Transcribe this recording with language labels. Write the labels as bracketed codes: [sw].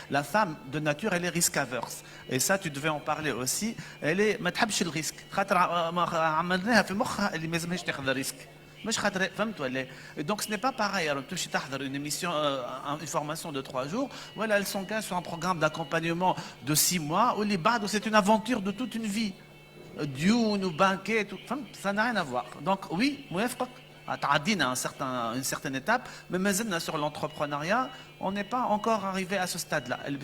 [fr] La femme, de nature, elle est risk averse. Et ça, tu devais en parler aussi. Elle est, [ar] ما تحبش الريسك. خاطر عملناها في مخها اللي ما لازمهاش تاخذ ريسك. مش خاطر فهمت ولا. [fr] Donc ce n'est pas pareil. Alors tu [ar] تحضر [fr] une émission, une formation de 3 jours. Voilà, elle s'engage sur un programme d'accompagnement de 6 mois. Ou les [ar] بعد, [fr] c'est une aventure de toute une vie. [ar] ديون وبانكات [fr] ça n'a rien à voir. Donc oui, [ar] موافقك. تعدينا [fr] une certaine étape, mais [ar] مازلنا [fr] sur l'entrepreneuriat, on n'est pas encore arrivé à ce stade-là.